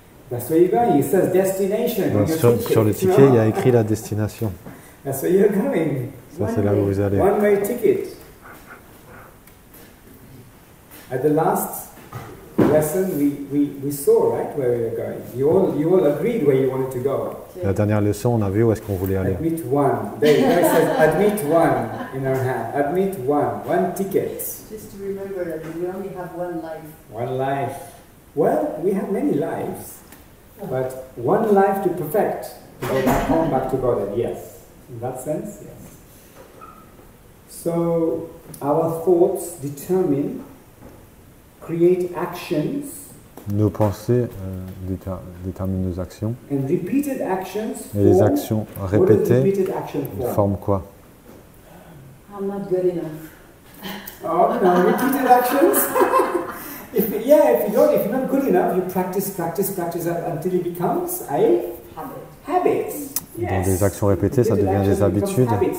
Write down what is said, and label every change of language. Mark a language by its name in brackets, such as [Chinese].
[English] That's where you're going. It says destination. [French] Donc, sur le ticket, il y a écrit la destination. [English] That's where you're going. [French] Ça, c'est là où vous allez. [English] One-way ticket. At the last lesson, we saw, right, where we were going. You all agreed where you wanted to go. [French] La dernière leçon, on a vu où est-ce qu'on voulait aller. [English] Admit one. There it says admit one in our hand. Admit one ticket. Just to remember that we only have one life. One life. Well, we have many lives, but one life to perfect, to go back home, back to God. Yes, in that sense, yes. So our thoughts determine, create actions. [French] Nos pensées déterminent nos actions. [English] And repeated actions. [French] Et les actions répétées forment quoi? [English] I'm not good enough. Oh no, repeated actions. If you're not good enough, you practice until it becomes a habit. Yes. [French] Dans des actions répétées, ça devient des habitudes.